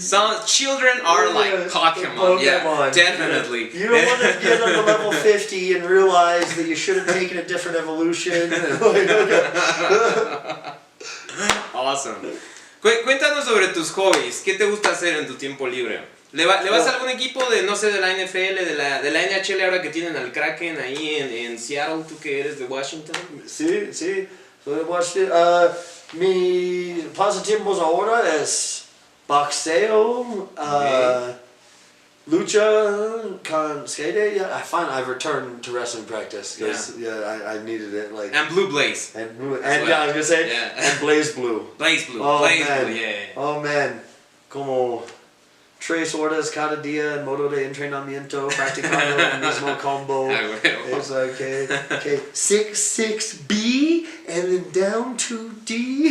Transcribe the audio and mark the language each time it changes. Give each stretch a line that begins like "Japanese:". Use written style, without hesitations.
English: Some children are like Pokemon. Yeah, definitely. You don't want to get on the level 50 and realize that you should have taken a different evolution.
Spanish: Awesome. Cuéntanos sobre tus hobbies. ¿Qué te gusta hacer en tu tiempo libre? ¿Le vas a algún equipo de, no sé, de la NFL, de la NHL ahora que tienen al Kraken ahí en Seattle, tú que eres de Washington? Sí, soy de Washington. Mi pasatiempos ahora es boxeo, lucha con skate.
English: Yeah, I find I've returned to wrestling practice because I needed it. Like And Blue Blaze. and yeah, I was gonna say and Blaze Blue. Blaze Blue. Oh Blaze man. Blue, yeah.
Spanish: Oh man, como 3 horas cada día en modo de entrenamiento practicando el mismo combo.
English: It's like okay, 6-6B and then down to D.